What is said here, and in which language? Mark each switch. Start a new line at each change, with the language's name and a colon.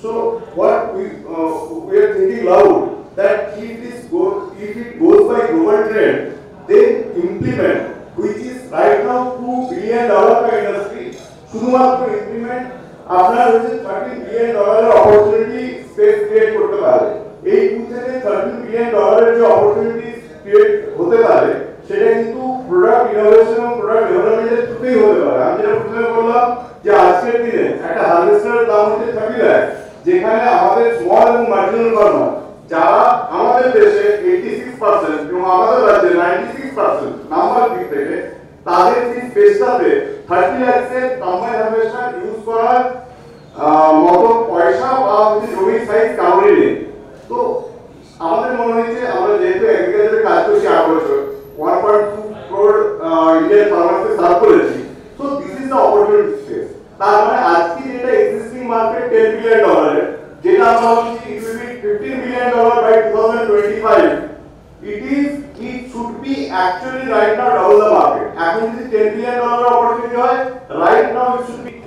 English: So what we are thinking loud that if it goes by global trend, then implement, which is right now $2 billion industry.
Bangla: শুধুমাত্র implement আপনার হচ্ছে $13 billion opportunity space create করতে পারে। এই 2 থেকে $13 billion যে opportunity create হতে পারে সেটা কিন্তু প্রোডাক্ট ইনোভেশন এবং প্রোডাক্ট ডেভেলপমেন্টের থ্রুতেই হতে পারে। আমি যেটা প্রথমে বললাম যে আজকের দিনে একটা হারভেস্টারের দাম হচ্ছে 30 লাখ, যেখানে আমাদের স্মল এবং মার্জিনাল ফার্মার যারা আমাদের দেশে 86% এবং আমাদের রাজ্যে 96% নাম্বার দিক থেকে তাদের এই স্পেসটাতে 30 লাখের কম্বাইন্ড হারভেস্টার ইউজ করার মতো পয়সা বা জমির সাইজ কাউরি নেই। তো আমাদের মনে হচ্ছে আমরা যেহেতু এগ্রিকালচারে কাজ করছি 8 বছর 1.2 crore ইন্ডিয়ান ফার্মারকে সার্ভ করেছি,
English: So this is the opportunity space.
Bangla: তার মানে আজকে যেটা
English: existing market $10 billion,
Bangla: যেটা আমরা বলছি
English: It will be $15 billion by 2025, it should be actually right now double the market.
Bangla: এখন যদি
English: $10 billion opportunity
Bangla: হয়,
English: right now it should be.